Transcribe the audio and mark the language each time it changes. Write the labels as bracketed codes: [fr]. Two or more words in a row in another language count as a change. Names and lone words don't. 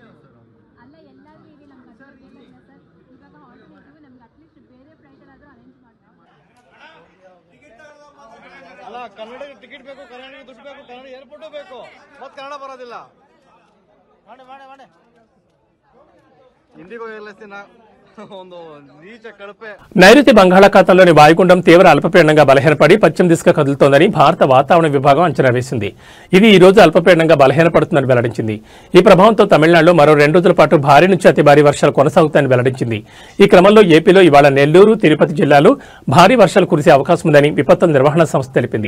[kn] ಅಲ್ಲ ಎಲ್ಲರೂ ಈಗ ನಮ್ಗೆ ಸರ್ ಇವಾಗ ಆಲ್ಟರ್ನೇಟಿವ್ ನಮ್ಗೆ ಅಟ್ಲೀಸ್ಟ್ ಬೇರೆ ಫ್ಲೈಟ್ ಆದರೂ ಅರೇಂಜ್ ಮಾಡ್ತಾರೆ. ಅಲ್ಲ ಕನ್ನಡ ಟಿಕೆಟ್ ಬೇಕು, ಕನ್ನಡಿಗೆ ದುಡ್ಡು ಬೇಕು, ಕನ್ನಡ ಏರ್ಪೋರ್ಟು ಬೇಕು, ಮತ್ತೆ ಕನ್ನಡ ಬರೋದಿಲ್ಲ. ಮಾಡಿ ಹಿಂದಿಗೂ ಹೇಳ್ತೀನಿ ಒಂದು ನೀಚ కడపే. [te] నైరుతి బంగాళాఖాతంలోని వాయుగుండం తీవ్ర అల్పపీడనంగా బలహీనపడి పశ్చిమ దిశగా కదులుతోందని భారత వాతావరణ విభాగం అంచనా వేసింది. ఇది ఈ రోజు అల్పపీడనంగా బలహీనపడుతుందని వెల్లడించింది. ఈ ప్రభావంతో తమిళనాడులో మరో 2 రోజుల పాటు భారీ నుంచి అతి భారీ వర్షాలు కొనసాగుతాయని వెల్లడించింది. ఈ క్రమంలో ఏపీలో ఇవాళ నెల్లూరు, తిరుపతి జిల్లాలో భారీ వర్షాలు కురిసే అవకాశం ఉందని విపత్తుల నిర్వహణ సంస్థ తెలిపింది.